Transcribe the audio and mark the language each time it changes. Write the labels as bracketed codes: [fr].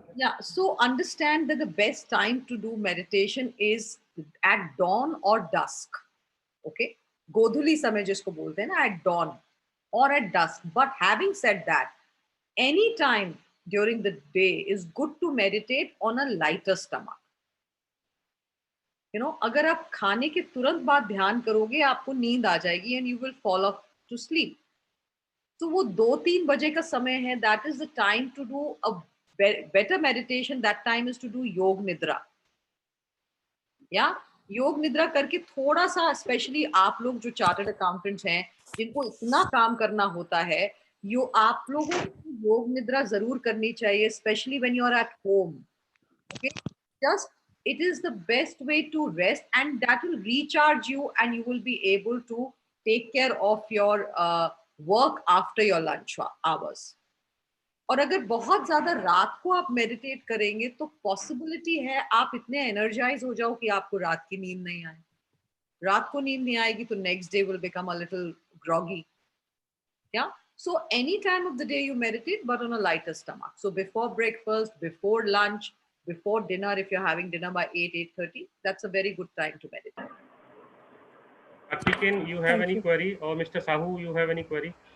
[en] Yeah, so understand that the best time to do meditation is at dawn or dusk. [hi] Okay, Godhuli samay jisko bolte hain na, [en] at dawn or at dusk. But having said that, any time during the day is good to meditate on a lighter stomach. [hi] अगर आप खाने के तुरंत बाद ध्यान करोगे, आपको नींद आ जाएगी [en] and you will fall off to sleep. [hi] तो वो 2-3 बजे का समय है, [en] that is the time to do a better meditation. That time is to do yoga nidra. [hi] या योग निद्रा करके थोड़ा सा, स्पेशली आप लोग जो चार्टर्ड अकाउंटेंट्स हैं, जिनको इतना काम करना होता है, आप लोगों को योग निद्रा जरूर करनी चाहिए, [en] Specially when you are at home. Okay, just it is the best way to rest, and that will recharge you and you will be able to take care of your work after your lunch hours. [hi] और अगर बहुत ज्यादा रात को आप meditate करेंगे तो possibility है आप इतने एनर्जाइज हो जाओ कि आपको रात की नींद नहीं आए. रात को नींद नहीं आएगी तो [en] Next day will become a little groggy. या so any time of the day you meditate, but on a lighter stomach. So before breakfast, before lunch, before dinner, if you're having dinner by 8:30, that's a very good time to meditate. Akikin, you have any query? Or Mr. Sahu, you have any query?